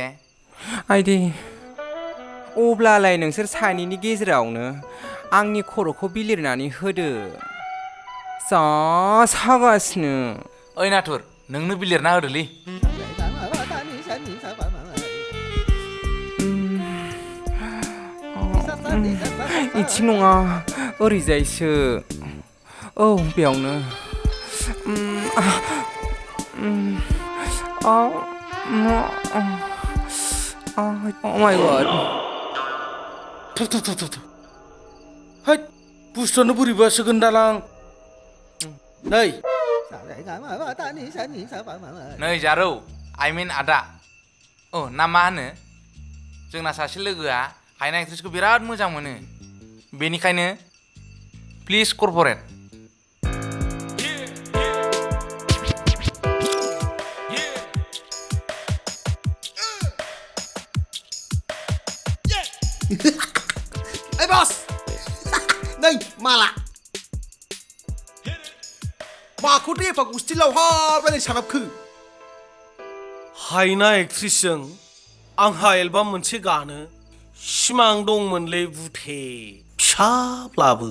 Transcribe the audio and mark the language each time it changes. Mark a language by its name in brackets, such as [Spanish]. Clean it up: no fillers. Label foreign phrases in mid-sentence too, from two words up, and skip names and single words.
[Bodo] आइदि अब्लालाय नोंसोर सानैनि गेजेरावनो आंनि खर'खौ बिलिरनानै होदो जा सागासिनो ओइ नाथुर नोंनो बिलिरना होदोलै इथिं नङा ओरैजायसो औ बेयावनो [English] Oh my god. [Bodo] हैद बुस्थुआनो बोरैबासो गोनदालां नै नै जारौ [English] I mean [Bodo] आदा ना मा होनो जोंना सासे लोगोआ हायना एक्ट्रेसखौ बिराद मोजां मोनो बेनिखायनो [English] please cooperate Hey boss! Này, malah. [Bodo] माखौ दे एफा गुस्थिलाव हाबनानै सानाबखो हायना एक्ट्रेसजों आंहा एलबाम मोनसे गानो सिमां दंमोनलै बुथे फिसाब्लाबो